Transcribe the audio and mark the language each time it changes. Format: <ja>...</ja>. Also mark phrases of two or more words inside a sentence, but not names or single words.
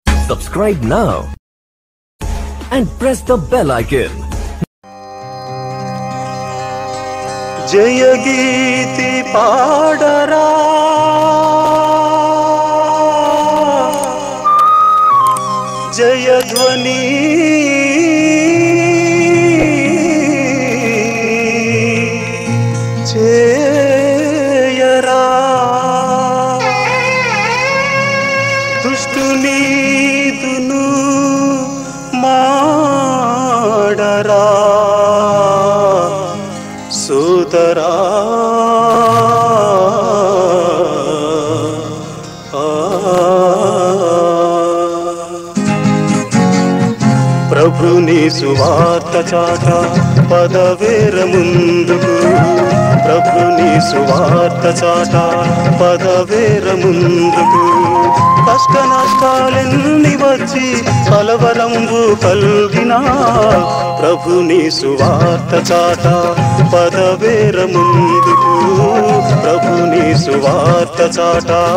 <en>Subscribe now and press the bell icon.</en> <te>జయ గీతి పాడరా జయ ధ్వని చేయరా దుష్టుని దును మాడరా సోదరా ప్రభుని సువార్త చాట పదవేర ముందుకు ప్రభుని సువార్త చాట పదవేర ముందుకు కష్ట నష్టాలెన్ని వచ్చి కలవరంబు కల్గినా ప్రభుని సువార్త చాట పదవేర ముందుకు ప్రభుని సువార్త చాట</te>